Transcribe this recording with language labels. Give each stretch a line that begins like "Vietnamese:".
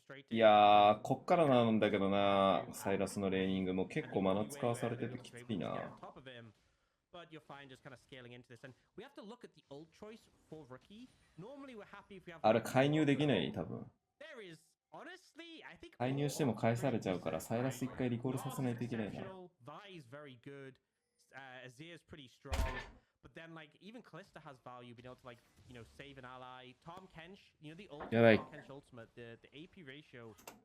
Japanese: いやー、こっからなんだけどな、サイラスのレーニングも結構マナ使わされててきついな。
English: But you're fine just kind of scaling into this. And we have to look at the ult choice for Rookie. Normally we're happy if we have...
Japanese: あれ介入できない多分。
English: There is, honestly, I think...
Japanese: 介入しても返されちゃうから、サイラス一回リコールさせないといけないな。
English: Vi is very good. Azir is pretty strong. But then, like, even Kalista has value, being able to, like, you know, save an ally. Tom Kench, you know, the ult, Tom Kench ultimate, the AP ratio...